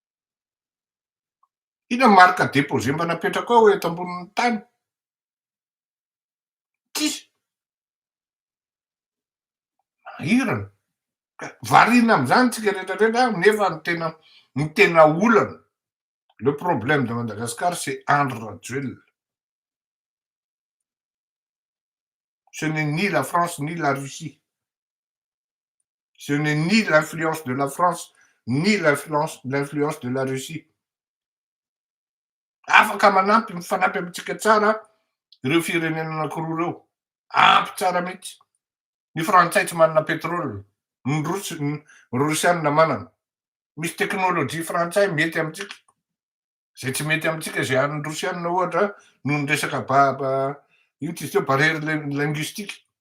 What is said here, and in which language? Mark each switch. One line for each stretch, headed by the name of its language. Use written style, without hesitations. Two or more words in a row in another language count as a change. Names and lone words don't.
Malagasy: Inona marque déposé mba napetraka ao eto ambonin'ny tany? mahirana. Ka variana am'zany tsika rehetrarehetra nefa ny tena olana.
French: Le problème de Madagascar, c'est Andry Rajoelina. Ce n'est ni la France ni la Russie. Ce n'est ni l'influence de la France ni l'influence de la Russie.
Malagasy: Afaka manampy mifanampy amintsika tsara ireo firenena anankiroa reo. Ampy tsara mihitsy. Ny frantsay tsy manana pétrole, ny rosianina manana. Misy teknôlôjia frantsay mety amintsika. Zay tsy mety amintsika zay an'ny rosianina ohatra noho ny resaka ino izy teo
French: barrière linguistique.